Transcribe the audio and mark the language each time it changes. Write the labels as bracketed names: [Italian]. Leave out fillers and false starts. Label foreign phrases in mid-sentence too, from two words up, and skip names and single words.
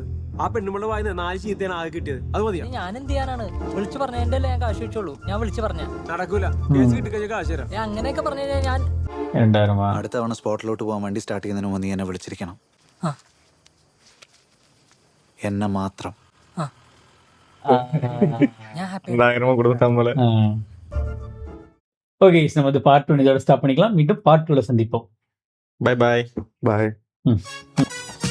[Malayalam] ആ പെണ്ണുമ്പളെ വായന 4 ചീത്തയാണ് ആകെ കിട്ടിയത്. അത് മതിയോ? ഞാൻ എന്ത് ചെയ്യാനാണ്? വിളിച്ചു പറഞ്ഞ എന്റെ ഞാൻ കാശ് വെച്ചോളൂ. ഞാൻ വിളിച്ചു പറഞ്ഞ നടക്കൂല. കേസ് കിട്ടിക്കഴിഞ്ഞാൽ കാശ് തരാം. ഞാൻ അങ്ങനെയൊക്കെ പറഞ്ഞു കഴിഞ്ഞാൽ ഞാൻ അടുത്ത തവണ സ്പോട്ടിലോട്ട് പോകാൻ വണ്ടി സ്റ്റാർട്ട് ചെയ്യുന്നതിന് മുമ്പ് നീ എന്നെ വിളിച്ചിരിക്കണം. എന്നെ മാത്രം. [Tamil] ஓகே, நம்ம வந்து பார்ட் 1 இதோட ஸ்டாப் பண்ணிக்கலாம். மீண்டும் பார்ட் 2ல சந்திப்போம். [English] bye bye. பாய்.